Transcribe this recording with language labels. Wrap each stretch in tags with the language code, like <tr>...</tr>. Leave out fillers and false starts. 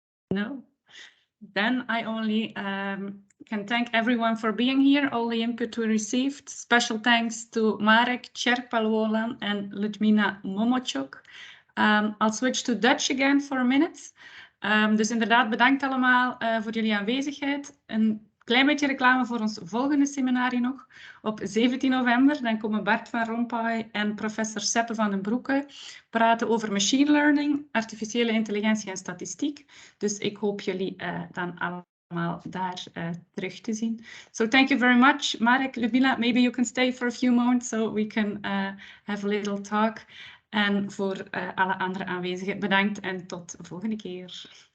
<en>No? Then I only can thank everyone for being here, all the input we received. Special thanks to Marek, Cierpial-Wolan and Liudmyla Momotiuk. I'll switch to Dutch again for a minute.</en> <nl>Dus inderdaad, bedankt allemaal voor jullie aanwezigheid. Een klein beetje reclame voor ons volgende seminarie nog. Op 17 november dan komen Bart van Rompuy en professor Seppe van den Broeke praten over machine learning, artificiële intelligentie en statistiek. Dus ik hoop jullie dan allemaal daar terug te zien.</nl> <en>So thank you very much, Marek, Liudmyla. Maybe you can stay for a few moments so we can have a little talk.</en> <nl>En voor alle andere aanwezigen bedankt en tot de volgende keer.</nl>